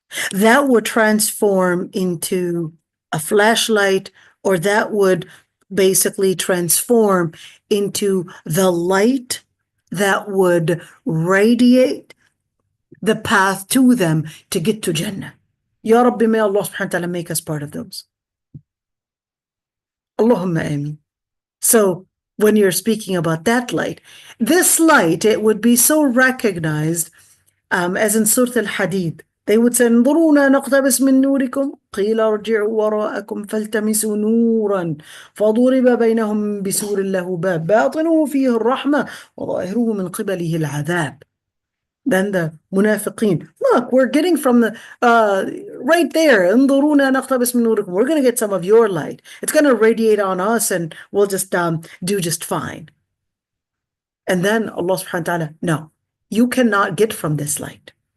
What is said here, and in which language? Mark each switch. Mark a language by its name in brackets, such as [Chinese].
[English] That would transform into a flashlight, or that would basically transform into the light that would radiate the path to them to get to Jannah. Ya Rabbi, may Allah subhanahu wa ta'ala make us part of those. Allahumma ameen. So when you're speaking about that light, this light, it would be so recognized as in Surah Al-Hadith. [Arabic] They would say, انظرونا نقتبس من نوركم قيل ارجعوا وراءكم فالتمسوا نورا فضرب بينهم بسور له باب باطنه فيه الرحمة وظاهره من قبله العذاب. [English] Then the munafiqeen, look, we're getting from the right there, [Arabic] انظرونا نقتبس من نوركم. [English] We're going to get some of your light. It's going to radiate on us, and we'll just do just fine. And then Allah subhanahu wa ta'ala, no, you cannot get from this light.